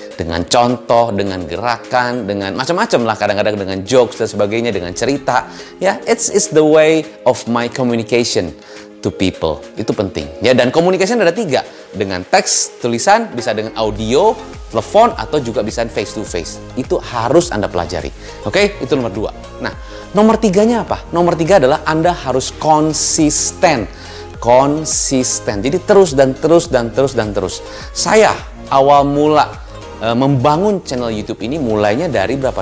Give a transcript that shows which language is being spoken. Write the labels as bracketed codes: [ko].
[id] Dengan contoh, dengan gerakan, dengan macam-macam lah. Kadang-kadang dengan jokes dan sebagainya, dengan cerita. [en] Ya, it's the way of my communication to people. [id] Itu penting. Ya, dan communication ada 3. Dengan teks, tulisan, bisa dengan audio, telepon, atau juga bisa face to face. Itu harus Anda pelajari. Oke, itu nomor 2. Nah, nomor 3-nya apa? Nomor 3 adalah Anda harus konsisten. Konsisten. Jadi terus dan terus dan terus dan terus. Saya awal mula membangun channel YouTube ini mulainya dari berapa?